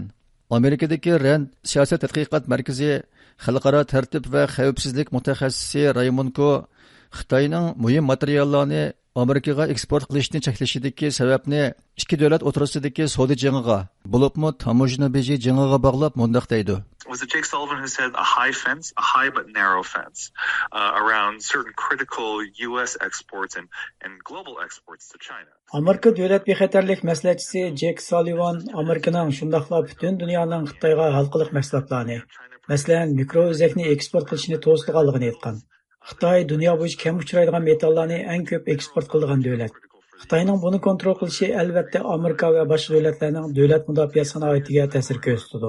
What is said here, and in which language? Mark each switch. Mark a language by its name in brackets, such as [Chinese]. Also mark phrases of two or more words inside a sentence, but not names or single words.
[Uzbek] Amerikadagi RAND siyosat tadqiqot markazi xalqaro tartib va xavfsizlik mutaxassisi Raymonko Xitoyning muhim materiallarni Amerikaga eksport qilishni cheklashidagi sababni ikki davlat o'rtasidagi savdo jangiga, bo'libmi tamojna beji jangiga bog'lab mundaq deydi. [English] Was it Jake Sullivan who said a high but narrow fence around certain critical US exports and global exports to China? [Uzbek] Amerika davlat bexatarlik maslahatchisi Jake Sullivan Amerikaning shundaqla butun dunyoning Xitoyga halqiliq mahsulotlarni, masalan, mikro o'zakni eksport qilishni to'sdiganligini aytgan. Xitoy dunyo bo'yicha kam uchraydigan metallarni eng ko'p eksport qiladigan davlat. Xitoyning buni kontrol qilishi albatta Amerika va boshqa davlatlarning davlat mudofaa sanoatiga ta'sir ko'rsatadi.